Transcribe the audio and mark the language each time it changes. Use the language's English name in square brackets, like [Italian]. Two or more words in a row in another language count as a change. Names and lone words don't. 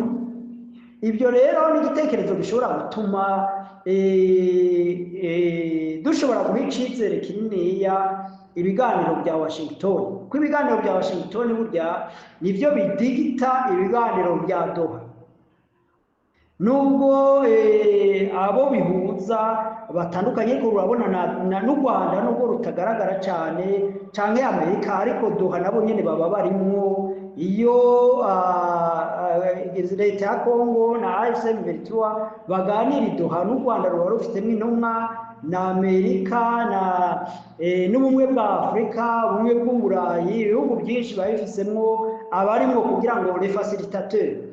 [Rundi] Ibyo rero ni igitekerezo gishobora gutuma dushobora guha icizere kininiya ibiganiro bya Washington, ko ibiganiro bya Washington burya nibyo bidigita ibiganiro bya Doha. Nubwo abo bihuza batandukanye, ko urabona n'u Rwanda nubwo rutagaragara cyane canke Amerika, ariko Doha nabo nyene baba barimwo. Iyo leta ya Kongo na AFC M23 baganira Doha, n'u Rwanda ruba rufitemo intumwa, na Amerika n'ubumwe bwa Afurika, ubumwe bw'Uburayi, ibihugu byinshi babifisemwo abarimwo kugira ngo [French] les facilitateurs.